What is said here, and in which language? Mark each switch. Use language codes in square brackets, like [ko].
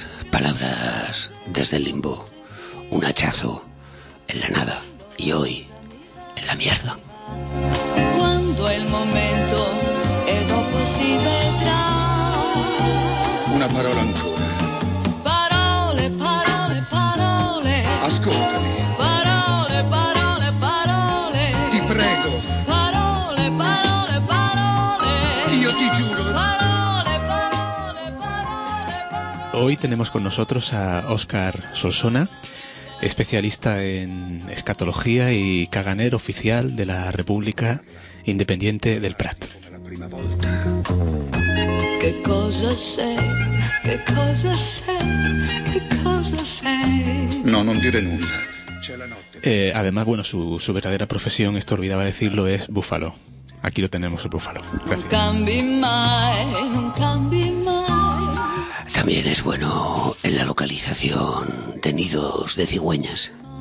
[es] Palabras desde el limbo. Un hachazo en la nada y hoy en la mierda. Cuando el momento [it] e dopo si vedrà. Una parola ancora. Parole, parole, parole. Ascoltami. Parole, parole, parole. Ti prego. Parole, parole, parole. Io ti giuro. Parole, parole, parole, parole. [es] Hoy tenemos con nosotros a Óscar Solsona, especialista en escatología y caganero oficial de la República Independiente del Prat. [it] Che cosa sei? Che cosa sei? Che cosa sei? No, non dire nulla. [es] Además, bueno, su verdadera profesión, esto olvidaba decirlo, es búfalo. Aquí lo tenemos, el búfalo. También es bueno en la localización de nidos de cigüeñas.